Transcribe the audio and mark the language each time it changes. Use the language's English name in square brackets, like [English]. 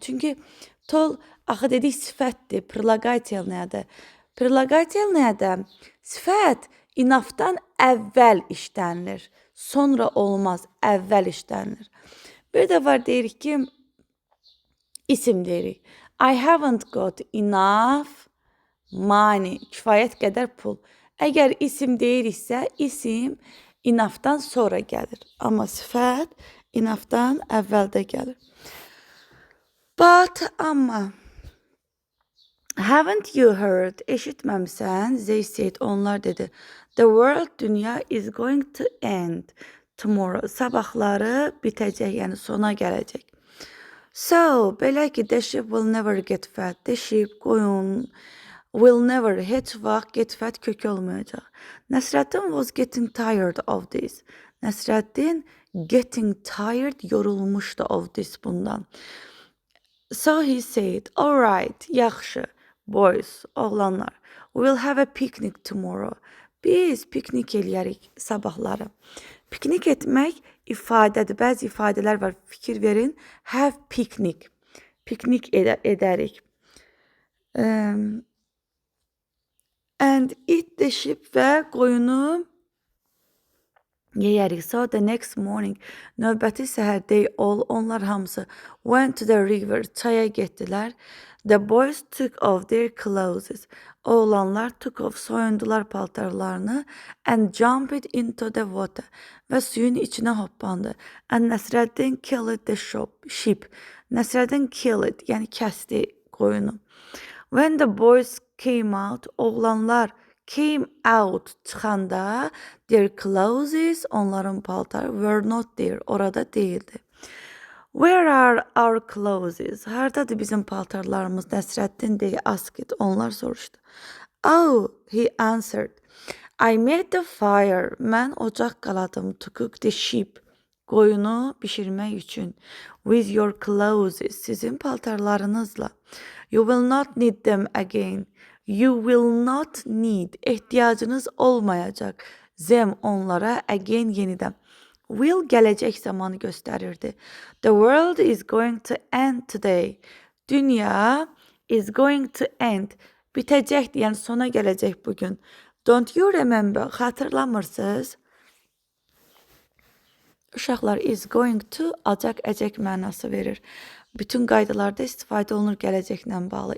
[Azerbaijani] Çünki tall axı dedik sifətdir. Prilogativ nədir? Prilogativ nədir? Sifət enoughdan əvvəl işlənilir. Sonra olmaz, əvvəl işlənilir. Bir də var deyirik ki, isim deyirik. [English] I haven't got enough money. [Azerbaijani] Kifayət qədər pul. Əgər isim deyiriksə, isim enoughdan sonra gəlir. Amma sifət enoughdan əvvəldə gəlir. [English] But, [Azerbaijani] amma. [English] Haven't you heard? [Azerbaijani] Eşitməmsən? [English] They said, [Azerbaijani] onlar dedi. [English] The world, [Azerbaijani] dünya [English] is going to end tomorrow. [Azerbaijani] Sabahları bitəcək, yəni sona gələcək. [English] So, [Azerbaijani] belə ki, [English] the sheep will never get fat. The sheep, qoyun, will never, [Azerbaijani] heç vaxt [English] get fat [Azerbaijani] kök olmayacaq. [English] Nəsrəddin was getting tired of this. Nəsrəddin getting tired, [Azerbaijani] yorulmuşdu [English] of this [Azerbaijani] bundan. [English] So he said, all right, [Azerbaijani] yaxşı, [English] boys, [Azerbaijani] oğlanlar, [English] we will have a picnic tomorrow. [Azerbaijani] Biz piknik eləyərik sabahları. Piknik etmək ifadədir. Bəzi ifadələr var, fikir verin. [English] Have picnic. [Azerbaijani] Piknik edərik. [English] And eat the sheep [Azerbaijani] və qoyunu yeyərik. [English] So the next morning, [Azerbaijani] növbəti səhər [English] they all, [Azerbaijani] onlar hamısı [English] went to the river, [Azerbaijani] çaya getdilər. [English] The boys took off their clothes. Oğlanlar took off, [Azerbaijani] soyundular paltarlarını [English] and jumped into the water. [Azerbaijani] Və suyun içinə hoppandı. [English] And Nəsrəddin killed the sheep. [Azerbaijani] Nəsrəddin [English] killed, [Azerbaijani] yəni kəsdi qoyunu. [English] When the boys came out, oğlanlar came out [Azerbaijani] çıxanda, [English] their clothes, [Azerbaijani] onların paltarı [English] were not there, [Azerbaijani] orada değildi. [English] Where are our clothes? [Azerbaijani] Hardadır bizim paltarlarımız? [English] Nəsrəddin deyə asked, [Azerbaijani] onlar soruşdu. [English] Oh, he answered. I made the fire. [Azerbaijani] Mən ocaq qaladım [English] to cook the sheep. [Azerbaijani] Qoyunu bişirmək üçün. [English] With your clothes. [Azerbaijani] Sizin paltarlarınızla. [English] You will not need them again. You will not need. [Azerbaijani] Ehtiyacınız olmayacaq. Them onlara [English] again [Azerbaijani] yenidən. Will gələcək zamanı göstərirdi. [English] The world is going to end today. Dünya is going to end. [Azerbaijani] Bitəcəkdir, yəni sona gələcək bugün. [English] Don't you remember? [Azerbaijani] Xatırlamırsınız? Uşaqlar [English] is going to [Azerbaijani] acaq, əcək mənası verir. Bütün qaydalarda istifadə olunur gələcəklə bağlı.